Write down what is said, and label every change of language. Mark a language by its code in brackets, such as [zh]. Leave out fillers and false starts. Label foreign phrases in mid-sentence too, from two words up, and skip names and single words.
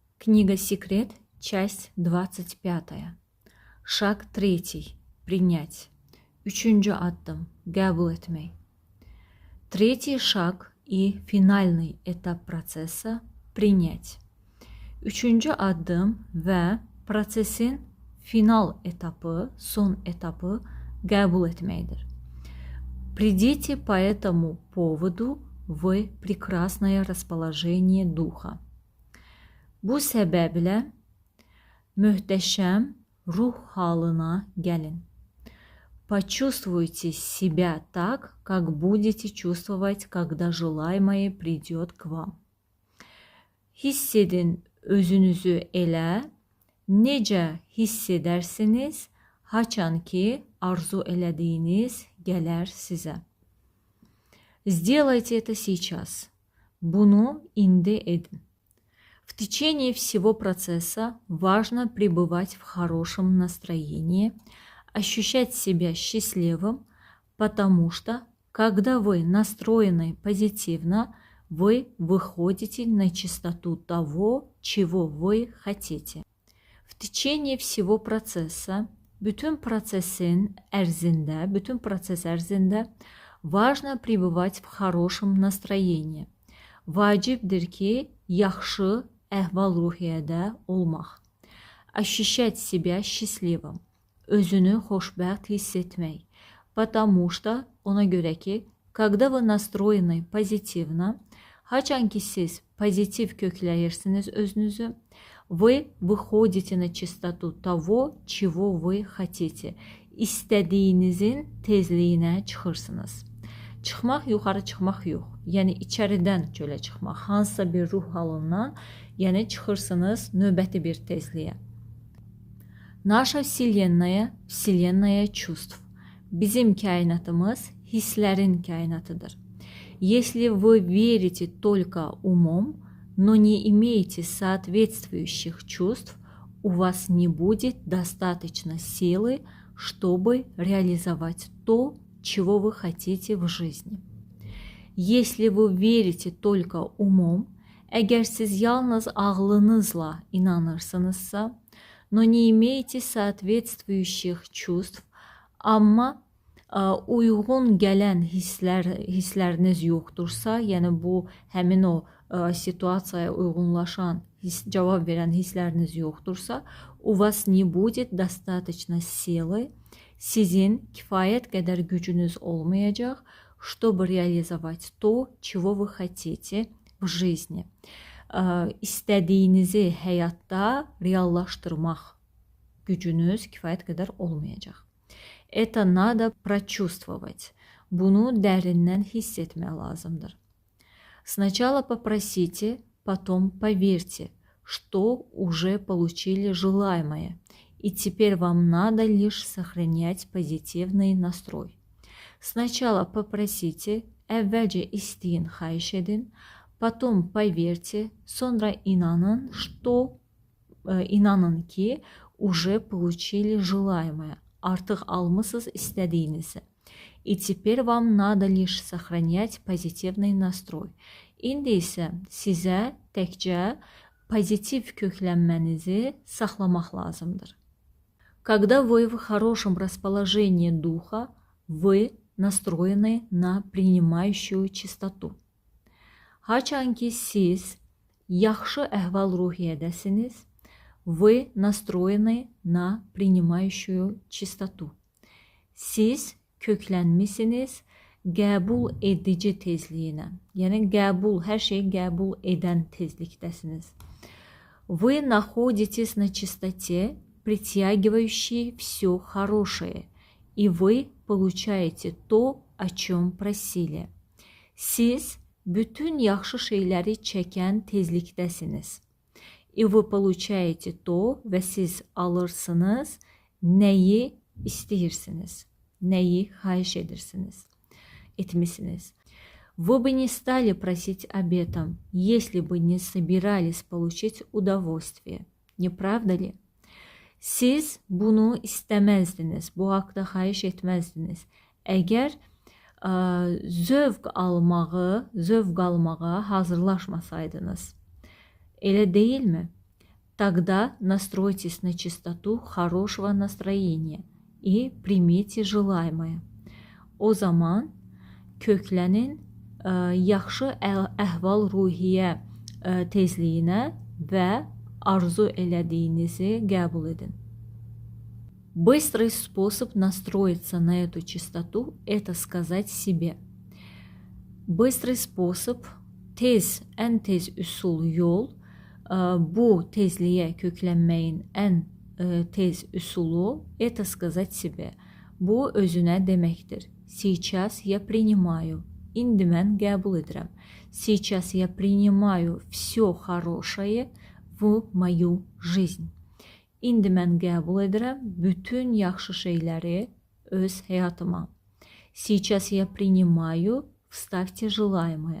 [ru] Книга «Секрет», часть 25. Шаг 3. Принять. [az] Üçüncü adım qəbul etmək. [ru] Третий шаг и финальный этап процесса – принять. [az] Üçüncü adım və prosesin final etapı, son etapı qəbul etməkdir. [ru] Придите по этому поводу в прекрасное расположение духа. [az] Bu səbəblə möhtəşəm ruh halına gəlin. [ru] Почувствуйте себя так, как будете чувствовать, когда желаемое придет к вам. [az] Hiss edin özünüzü elə, necə hiss edərsiniz, haçan ki arzu elədiyiniz gələr sizə. [ru] Сделайте это сейчас. [az] Bunu indi edin. [ru] В течение всего процесса важно пребывать в хорошем настроении, ощущать себя счастливым, потому что, когда вы настроены позитивно, вы выходите на чистоту того, чего вы хотите. В tечение всего процесса, [az] bütün proses ərzində [ru] важно пребывать в хорошем настроении. [az] Vacibdir ki, yaxşı əhval-ruhiyyədə olmaq. [ru] Ощущать себя счастливым. [az] Özünü xoşbəxt hiss etmək. [ru] Потому что, [az] ona görə ki, [ru] когда вы настроены позитивно, [az] haçan ki siz pozitiv kökləyirsiniz özünüzü, [ru] вы выходите на чистоту того, чего вы хотите. [az] İstədiyinizin tezliyinə çıxırsınız. Çıxmaq, yuxarı çıxmaq yox. Yəni, içəridən çölə çıxmaq. Hansısa bir ruh halından, yəni çıxırsınız növbəti bir tezliyə. [ru] Наша Вселенная – Вселенная чувств. [az] Bizim kainatımız hisslərin kainatıdır. [ru] Если вы верите только умом, но не имеете соответствующих чувств, у вас не будет достаточно силы, чтобы реализовать то, чего вы хотите в жизни. Если вы верите только умом, [az] əgər siz yalnız ağlınızla inanırsınızsa, [ru] но не имеете соответствующих чувств, [az] amma uyğun gələn hissləriniz yoxdursa, yəni bu həmin o situasiyaya uyğunlaşan, cavab verən hissləriniz yoxdursa, [ru] у вас не будет достаточно силы, [az] sizin kifayət qədər gücünüz olmayacaq, [ru] чтобы реализовать то, чего вы хотите в жизни. [az] İstədiyinizi həyatda reallaşdırmaq gücünüz kifayət qədər olmayacaq. [ru] Это надо прочувствовать. [az] Bunu dərindən hiss etmək lazımdır. [ru] Сначала попросите, потом поверьте, что уже получили желаемое. И теперь вам надо лишь сохранять позитивный настрой. Sначала попросите, [az] əvvəlcə isteyin, xahiş edin, [ru] потом поверьте, [az] sonra inanın ki, [ru] уже получили желаемое. [az] Artıq almısınız istədiyinizi. [ru] И теперь вам надо лишь сохранять позитивный настрой. [az] İndi isə sizə təkcə pozitiv köklənmənizi saxlamaq lazımdır. [ru] Когда вы в хорошем расположении духа, вы настроены на принимающую чистоту. [az] Haçan ki siz yaxşı əhval-ruhiyyədəsiniz, [ru] вы настроены на принимающую чистоту. [az] Siz köklənmisiniz qəbul edici tezliyinə. Yəni qəbul, hər şeyi qəbul edən tezlikdəsiniz. [ru] Вы находитесь на чистоте, притягивающей все хорошее, и вы получаете то, о чем просили. [az] Siz bütün yaxşı şeyləri çəkən tezlikdəsiniz. [ru] И вы получаете то [az] və siz alırsınız nəyi istəyirsiniz, nəyi xahiş etmisiniz. [ru] Вы бы не stали просить об этом, если бы не собирались получить удовольствие. Не правда ли? [az] Siz bunu istəməzdiniz, bu haqda xahiş etməzdiniz. Əgər zövq almağa hazırlaşmasaydınız. Elə deyilmi? [ru] Тогда настройтесь на частоту хорошего настроения и примите желаемое. [az] O zaman köklənin yaxşı əhval-ruhiyyə tezliyinə və arzu elədiyinizi qəbul edin. [ru] Быстрый способ настроиться на эту частоту – это сказать себе. Bыстрый spособ, [az] en tez üsul yol, bu tezliğe köklənməyin en tez üsulu – [ru] это сказать себе. [az] Bu özünə deməkdir. [ru] Сейчас я принимаю. [az] İndi mən qəbul edirəm. [ru] Сейчас я принимаю все хорошее в мою жизнь. [az] İndi mən qəbul edirəm bütün yaxşı şeyləri öz həyatıma. [ru] Сейчас я принимаю, вставьте желаемое.